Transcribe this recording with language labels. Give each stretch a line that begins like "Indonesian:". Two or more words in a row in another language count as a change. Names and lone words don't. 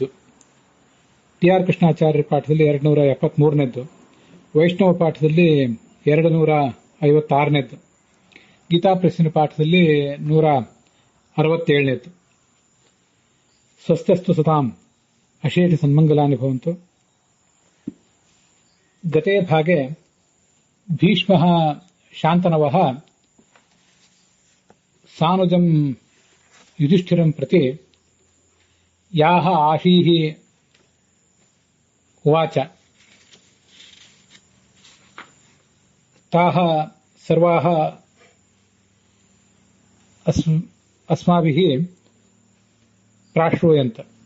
Kannada: ಟಿ ಆರ್ ಕೃಷ್ಣಾಚಾರ್ಯರ ಪಾಠದಲ್ಲಿ 273ನೇದ್ದು, ವೈಷ್ಣವ ಪಾಠದಲ್ಲಿ 256ನೇದ್ದು, ಗೀತಾಪ್ರೆಸ್ಸಿನ ಪಾಠದಲ್ಲಿ 167ನೇದ್ದು.
Sanskrit: ಸ್ವಸ್ಥಸ್ತು ಸತಾಂ ಅಶೇಷ ಸನ್ಮಂಗಲಾನಿ ಭವಂತು. ಗತೆ ಭಾಗೆ ಭೀಷ್ಮಃ ಶಾಂತನವಃ ಸಾನುಜಂ ಯುಧಿಷ್ಠಿರಂ ಪ್ರತಿ ಯಾಹ ಆಶೀಃ ಉವಾಚ ತಾಹ ಸರ್ವಾಃ ಅಸ್ಮಾಭಿಃ ಪ್ರಾಶ್ರೂಯಂತ.